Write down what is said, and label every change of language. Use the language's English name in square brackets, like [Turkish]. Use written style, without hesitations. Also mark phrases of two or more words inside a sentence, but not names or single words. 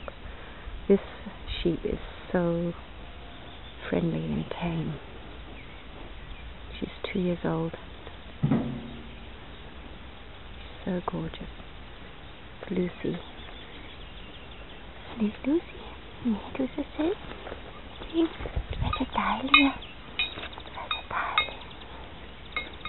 [English] This sheep is so friendly and tame. She's 2 years old. So gorgeous. It's Lucy. Sneak Lucy. [Danish] Du er så sød. Du er så dejlig. Du er så dejlig.